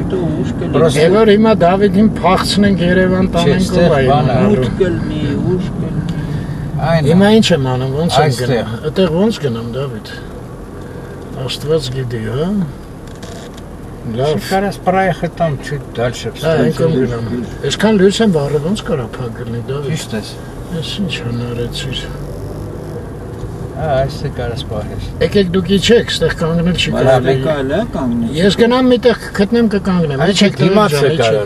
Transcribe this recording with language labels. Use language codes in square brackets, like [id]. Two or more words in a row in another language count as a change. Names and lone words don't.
[hy] Եվ որ հիմա Դավիթին փախցնենք Երևան տանենք ով այ։ Ուշ կլնի, ուշ կլնի։ Այն։ Հիմա ինչ եմ անում, ոնց եմ Այստեղ։ գնում։ Այդտեղ ոնց գնամ Դավիթ։ Աստված գիտի, հա։ Լավ։ [ru] Կարաս պրայխը там чуть дальше [hy] Հա, այնքան գնամ։ Այսքան լույս եմ վառը, ոնց կարա փակելնի Դավիթ։ Ճիշտ ես։ Ես ինչ հնարեցիր։ Հա, այստեղ կարաս պահես։ Եկեք դուք իջեք, ստեղ կանգնել չի կարելի։ Կարելի է կանգնել։ Ես գնամ միտեղ կգտնեմ կկանգնեմ։ Իջեք, դիմաց է կարաս։